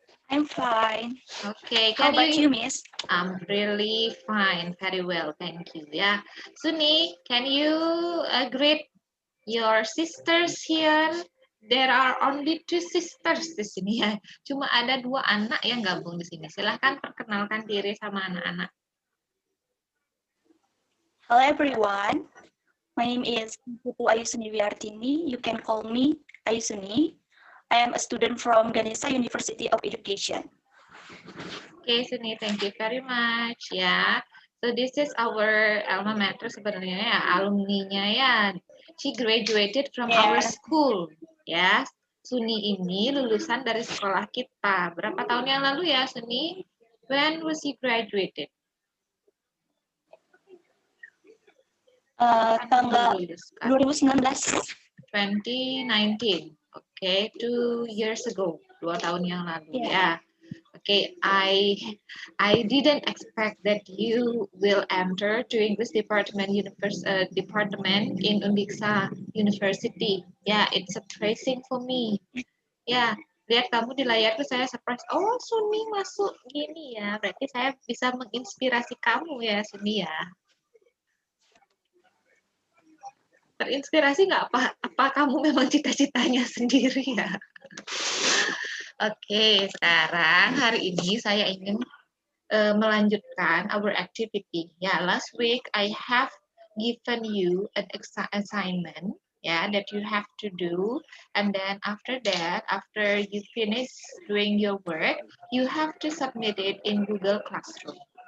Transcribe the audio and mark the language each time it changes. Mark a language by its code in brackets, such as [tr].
[en] I'm fine. Okay. How about you, Miss? I'm really fine. Very well. Thank you. Yeah. Suni, can you greet your sisters here? There are only two sisters [id] di sini ya. Cuma ada dua anak yang gabung di sini. Silahkan perkenalkan diri sama anak-anak. [en] Hello, everyone. My name is Putu Ayusuni Wiartini. You can call me Ayusuni. I am a student from Ganesha University of Education. Okay, Suni, thank you very much. Ya, so this is our alma mater [id] sebenarnya ya, alumni-nya ya. [en] She graduated from our school. [id] Ya, Suni ini lulusan dari sekolah kita. Berapa tahun yang lalu ya, Suni? [en] When was he graduated? [id] Tanggal 2019. [en] 2019. Okay, 2 years ago. [id] 2 tahun yang lalu ya. [en] Okay, I didn't expect that you will enter to English department department in Undiksa University. Yeah, it's a tracing for me. [id] Ya, lihat kamu di layar tuh saya surprise. Oh, Suni masuk gini ya. Berarti saya bisa menginspirasi kamu ya, Suni ya. Terinspirasi nggak? Apa kamu memang cita-citanya sendiri ya? Oke, sekarang hari ini saya ingin melanjutkan [en] our activity. Ya, last week I have given you an assignment that you have to do, and then after that, after you finish doing your work, you have to submit it in Google Classroom.